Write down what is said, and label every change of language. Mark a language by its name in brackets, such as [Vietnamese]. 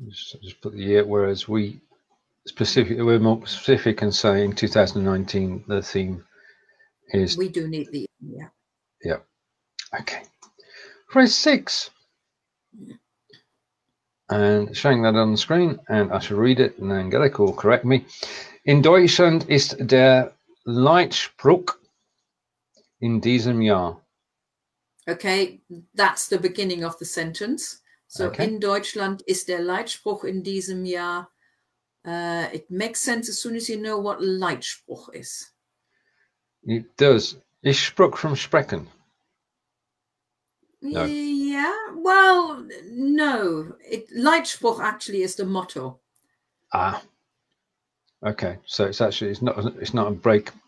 [English] Just put the year, whereas we're more specific and say in 2019 the theme is. We do need the yeah. Yeah. Okay. Phrase 6. And showing that on the screen, and I shall read it, and Angelika will correct me. [German] In Deutschland ist der Leitspruch in diesem Jahr. [English] Okay, that's the beginning of the sentence. So Okay. [German] in Deutschland ist der Leitspruch in diesem Jahr. [English] It makes sense as soon as you know what Leitspruch is. It does. Is Spruch from Sprechen? No. Yeah, well, no. Leitspruch actually is the motto. Ah. Okay. So it's not a break.